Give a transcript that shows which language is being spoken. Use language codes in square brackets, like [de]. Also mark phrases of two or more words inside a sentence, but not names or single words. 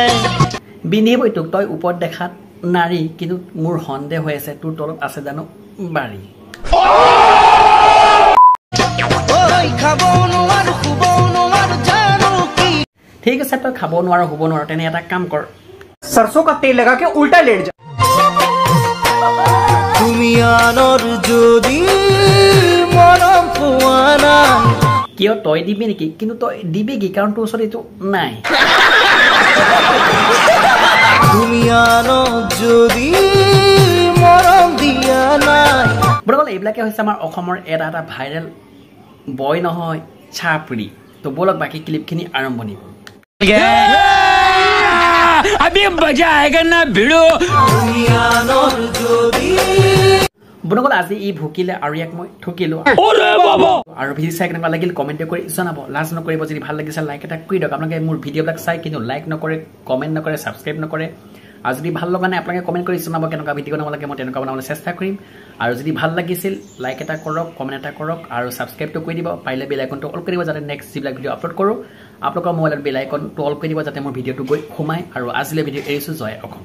[as] বিন্ধিবই তোক তই ওপৰত দেখাত নাৰী কিন্তু মোৰ সন্দেহ হৈ আছে তোৰ তলত আছে জানো বাৰী খাব নোৱাৰো শুব নোৱাৰো জানো কি ঠিক আছে তই খাব নোৱাৰ শুব নোৱাৰ তেনে এটা কাম কৰ [hi] सरसों का तेल लगा के उल्टा लेट जा [as] তুমি আনৰ যদি মৰম পোৱা নাই কিয় তই দিবি নেকি কিন্তু তই দিবি কি কাৰণ তোৰ ওচৰত এইটো নাই তুমি আনৰ যদি মৰম দিয়া নাই বন্ধুসকল এইবিলাকে হৈছে আমাৰ অসমৰ এটা [en] viral boy [as] নহয় চাপৰি তো বলক বাকী ক্লিপখিনি আৰম্ভণি কৰোঁ [hi] अभी मजा आएगा ना भिड़ो [as] বন্ধুসকল আজি ই ভুকিলে আৰু ইয়াক মই ঠকিলো আৰু ভিডিঅ' চাই কেনেকুৱা লাগিল কমেণ্ট কৰি জনাব লাজ নকৰিব যদি ভাল লাগিছে লাইক এটা কৰি দিয়ক আপোনালোকে মোৰ ভিডিঅ'বিলাক চাই কিন্তু লাইক নকৰে কমেণ্ট নকৰে ছাবস্ক্ৰাইব নকৰে আৰু যদি ভাল লগা নাই আপোনালোকে কমেণ্ট কৰি জনাব কেনেকুৱা ভিডিঅ' বনাব লাগে মই তেনেকুৱা বনাবলৈ চেষ্টা কৰিম আৰু যদি ভাল লাগিছিল লাইক এটা কৰক কমেণ্ট এটা কৰক আৰু ছাবস্ক্ৰাইবটো কৰি দিব পাৰিলে [en] bell iconটো [as] অল কৰি দিব যাতে নেক্সট যিবিলাক ভিডিঅ' আপলোড কৰোঁ আপোনালোকৰ মোবাইলত [en] bell iconটো [as] অল কৰি দিব যাতে মোৰ ভিডিঅ'টো গৈ সোমায় আৰু আজিলৈ ভিডিঅ' এৰিছোঁ জয় অসম